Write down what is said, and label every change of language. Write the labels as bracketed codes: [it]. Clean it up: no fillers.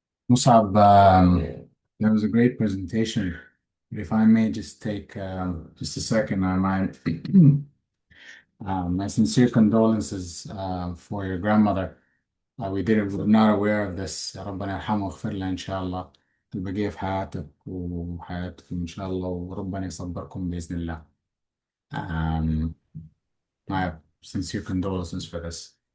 [en] Musab, that was a great presentation. If I may just take just a second, I might. My sincere condolences for your grandmother. We're not aware of this. [ar] ربنا يرحمه ويغفر له إن شاء الله. البقية في حياتك وحياتكم إن شاء الله وربنا يصبركم بإذن الله. [en] Um, my sincere condolences for this.